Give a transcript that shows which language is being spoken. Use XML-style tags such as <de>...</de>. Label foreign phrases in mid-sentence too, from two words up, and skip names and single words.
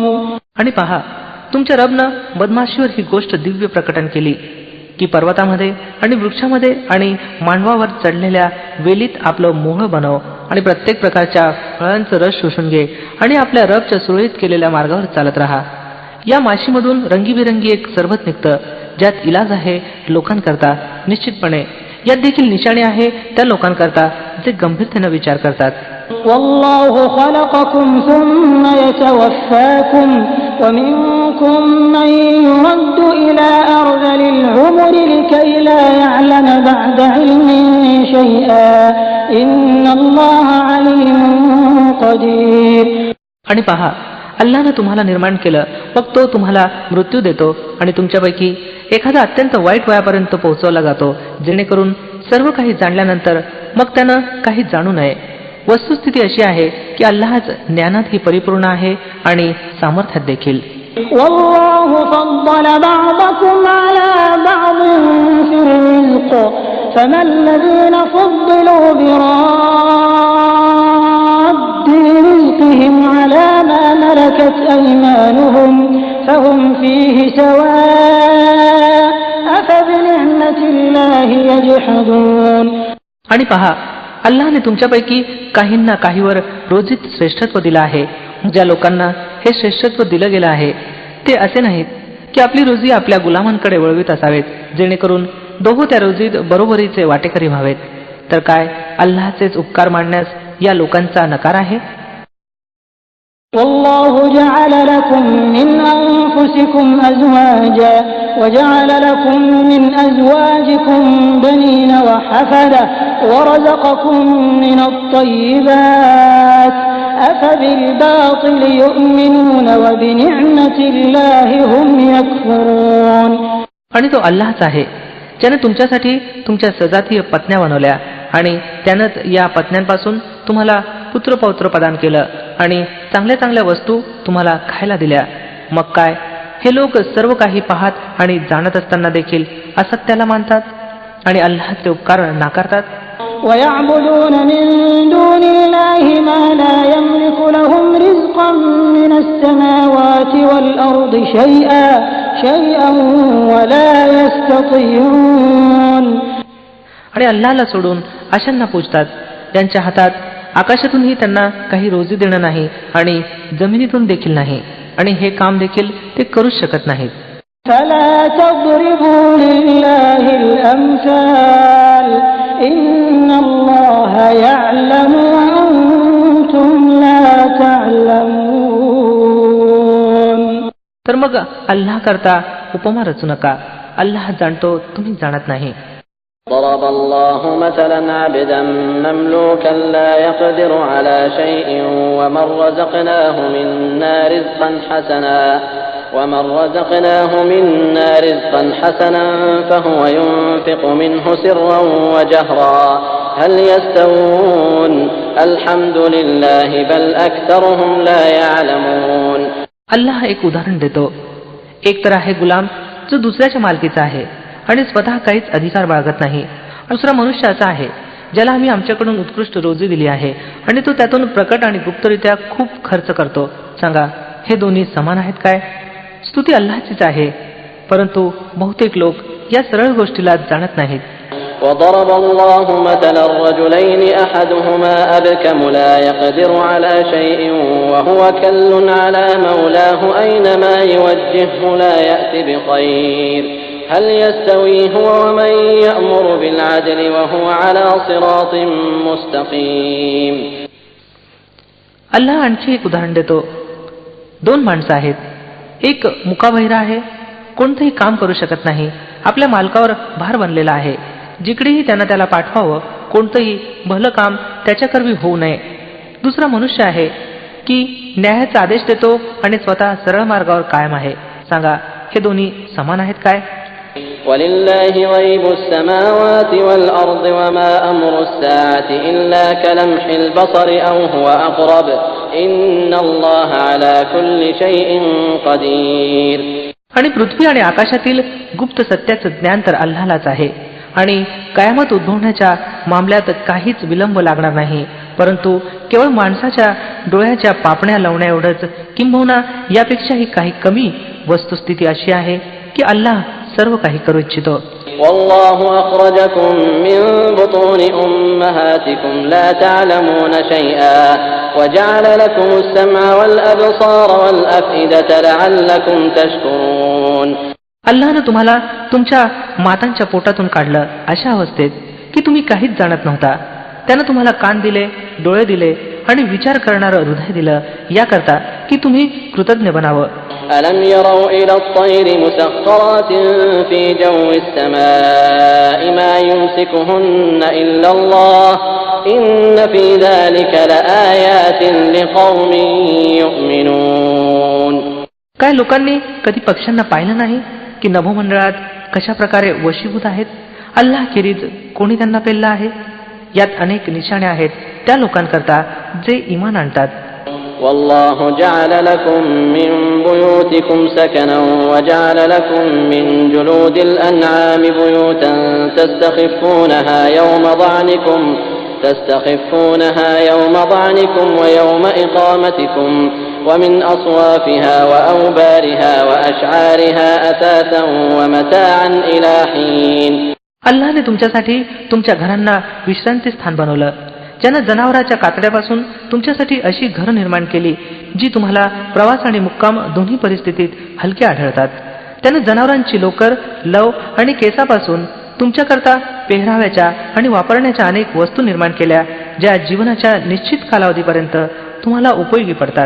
<mr>आणि पहा, तुमच्या रबनं बदमाशीवर ही गोष्ट दिव्य प्रकटन केली की पर्वतामध्ये आणि वृक्षामध्ये आणि मांडवावर चढलेल्या वेलीत आपलं मोह बनव आणि प्रत्येक प्रकारच्या फळांचं रस शोषून घे आणि आपल्या रबच्या सुरळीत केलेल्या मार्गावर चालत राहा. या माशीमधून रंगीबिरंगी एक सरबत निघतं ज्यात इलाज आहे लोकांकरता. निश्चितपणे यात देखील निशाणी आहे त्या लोकांकरता जे गंभीरतेनं विचार करतात.</mr> <ar>والله خلقكم ثم يتوفاكم ومنكم من يرد إلى أرذل العمر لكي لا يعلم بعد علم شيئا إن الله عليم قدير.</ar> <mr>आणि पहा, अल्लाहनं तुम्हाला निर्माण केलं मग तो तुम्हाला मृत्यू देतो आणि तुमच्यापैकी एखादा अत्यंत वाईट वयापर्यंत पोहोचवला जातो जेणेकरून सर्व काही जाणल्यानंतर मग त्यानं काही जाणू नये. वस्तुस्थिती अशी आहे की अल्लाहच ज्ञानातही परिपूर्ण आहे आणि सामर्थ्यात देखील.</mr> <ar>والله فضل بعضكم على بعض في الرزق فما الذين فضلوا براد رزقهم على ما ملكت أيمانهم فهم فيه سواء أفبنعمة الله يجحدون.</ar> <mr>आणि पहा, अल्लाहने तुमच्यापैकी काहींना काहीवर रोजीत श्रेष्ठत्व दिलं आहे. ज्या लोकांना हे श्रेष्ठत्व दिलं गेलं आहे ते असे नाहीत की आपली रोजी आपल्या गुलामांकडे वळवीत असावेत, जेणेकरून दोघं त्या रोजीत बरोबरीचे वाटेकरी व्हावेत. तर काय अल्लाहचेच उपकार मानण्यास या लोकांचा नकार आहे?</mr> <ar>والله جعل لكم من أنفسكم أزواجا وجعل لكم من أزواجكم بنين وحفدة ورزقكم من الطيبات أفبالباطل يؤمنون وبنعمة الله هم يكفرون.</ar> <mr>आणि तो अल्लाहच आहे ज्याने तुमच्यासाठी तुमच्या सजातीय पत्न्या बनवल्या आणि त्यानंच या पत्न्यांपासून तुम्हाला पुत्रपौत्र प्रदान केलं आणि चांगल्या चांगल्या वस्तू तुम्हाला खायला दिल्या. मग काय हे लोक सर्व काही पाहत आणि जाणत असताना देखील असत्याला मानतात आणि अल्लाहचे उपकार नाकारतात.</mr> <ar>ويعبدون من دون الله ما لا يملك لهم رزقا من السماوات والأرض شيئا ولا يستطيعون.</ar> <mr>आणि अल्लाहला सोडून अशांना पूजतात त्यांच्या हातात आकाशातूनही त्यांना काही रोजी देणं नाही आणि जमिनीतून देखील नाही आणि हे काम देखील ते करूच शकत नाहीत.</mr> <ar>فلا تضربوا لله الأمثال إن الله يعلم وأنتم لا تعلمون.</ar> <mr>तर मग अल्लाह करता उपमा रचू नका, अल्लाह जाणतो तुम्ही जाणत नाही.</mr> <ar>ضرب الله مثلا عبدا مملوكا لا يقدر على شيء ومن رزقناه منا رزقا حسنا فهو ينفق منه سرا وجهرا هل يستوون الحمد لله بل أكثرهم لا يعلمون.</ar> <mr>अल्लाह एक उदाहरण देतो. एक तर आहे गुलाम जो दुसऱ्याच्या मालकीचा आहे आणि स्वतः काहीच अधिकार बाळगत नाही. दुसरा मनुष्य असा आहे ज्याला आम्ही आमच्याकडून उत्कृष्ट रोजी दिली आहे आणि तो त्यातून प्रकट आणि गुप्तरित्या खूप खर्च करतो. सांगा, हे दोन्ही समान आहेत काय? स्तुती अल्लाहचीच आहे, परंतु बहुतेक लोक या सरळ गोष्टीला जाणत नाहीत.</mr> <ar>وضرب الله مثلا الرجلين أحدهما أبكم لا يقدر على شيء وهو كل على مولاه أينما يوجهه لا يأتي بخير هل يستوي هو ومن يأمر بالعدل وهو على صراط مستقيم.</ar> <mr>अल्लाह आणखी एक उदाहरण देतो. दोन माणसं आहेत. एक मुकाबहिरा आहे, कोणतंही काम करू शकत नाही, आपल्या मालकावर भार बनलेला आहे. जिकडेही त्याला पाठवावं कोणतंही भलं काम त्याच्याकरवी होऊ नये. दुसरा मनुष्य आहे की न्यायाचा आदेश देतो आणि स्वतः सरळ मार्गावर कायम आहे. सांगा, हे दोन्ही समान आहेत काय?</mr> <ar>ولله غيب السماوات والأرض وما أمر الساعة إلا كلمح البصر أو هو أقرب إن الله على كل شيء قدير.</ar> <mr>आणि पृथ्वी आणि आकाशातील गुप्त सत्याचं ज्ञान तर अल्लाहलाच आहे आणि कयामत उद्भवण्याच्या मामल्यात काहीच विलंब लागणार नाही, परंतु केवळ माणसाच्या डोळ्याच्या पापण्या लावण्या एवढंच, किंबहुना यापेक्षाही काही कमी वस्तुस्थिती अशी आहे की अल्लाह सर्व काही करू इच्छितो.</mr> <ar>والله أخرجكم من بطون أمهاتكم لا تعلمون شيئا وجعل لكم السمع والأبصار والأفئدة لعلكم تشكرون.</ar> <mr>अल्लाहनं तुम्हाला तुमच्या मातांच्या पोटातून काढलं अशा अवस्थेत की तुम्ही काहीच जाणत नव्हता. त्यानं तुम्हाला कान दिले, डोळे दिले आणि विचार करणारं हृदय दिलं, याकरता की तुम्ही कृतज्ञ बनावं.</mr> <ar>ألم يروا إلى الطير مسخرات في جو السماء ما يمسكهن إلا الله إن في ذلك لآيات لقوم يؤمنون.</ar> <mr>काय लोकांनी कधी पक्ष्यांना पाहिलं नाही की नभोमंडळात कशा प्रकारे वशीभूत आहेत? अल्लाह खेरीज कोणी त्यांना पेललं आहे? यात अनेक निशाणे आहेत त्या लोकांकरता जे ईमान आणतात.</mr> <ar>والله جعل لكم من بيوتكم سكنا وجعل لكم من جلود الأنعام بيوتا تستخفونها يوم ظعنكم تستخفونها يوم ظعنكم ويوم إقامتكم ومن أصوافها وأوبارها وأشعارها أثاثا ومتاعا إلى حين.</ar> <mr>अल्लाहने तुमच्यासाठी तुमच्या घरांना विश्रांती स्थान बनवलं, ज्यानं जनावराच्या कातड्यापासून तुमच्यासाठी अशी घरं निर्माण केली जी तुम्हाला प्रवास आणि मुक्काम दोन्ही परिस्थितीत हलके आढळतात. त्याने जनावरांची लोकर, लव आणि केसापासून तुमच्याकरता पेहराव्याच्या आणि वापरण्याच्या अनेक वस्तू निर्माण केल्या, ज्या जीवनाच्या निश्चित कालावधीपर्यंत तुम्हाला उपयोगी पडतात.</mr>